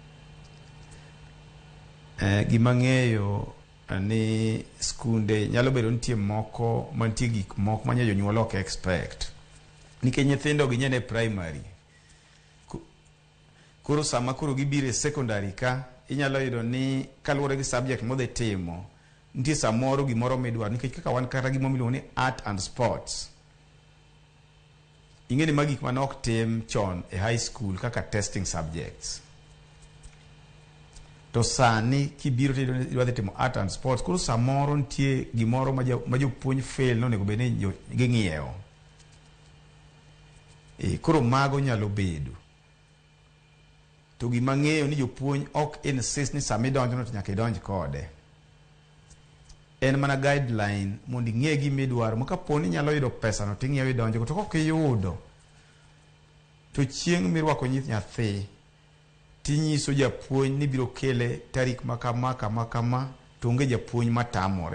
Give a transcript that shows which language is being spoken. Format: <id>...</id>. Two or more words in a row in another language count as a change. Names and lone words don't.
<luo>Gima ng'eyo ni skunde nyalo bedo nitie moko mantie gik moko manya jonyuol ok expect. Nikech nyithindo gi nyene primary. Koro sama koro gibiro e secondary ka inyalo yudo ni kaluwore gi subject modhi timo nitie samoro gimoro midwaro nikech kaka wan kata gima miluongo ni</luo> <en>art and sports.</en> <luo>Ing'eni ma gik manok tim chon e</luo> <en>high school</en> <luo>kaka</luo> <en>testing subjects.</en> <luo>To sani kibiro tidwa dhi timo</luo> <en>art and sports</en> <luo>koro samoro nitie gimoro ma jopuonj fail no nego bene ging'iewo. Koro mago nyalo bedo. To gima ng'eyo ni jopuonj ok insist ni sami donjo no to nyaka idonj kode. En mana guideline mondo ing'e gima idwaro ma kaponi nyalo yudo pesa no ting'iewo idonjo to kok iyudo to chieng' mirwako nyathi tinyiso japuonj ni biro kele tarik makama to onge japuonj matamore.</luo>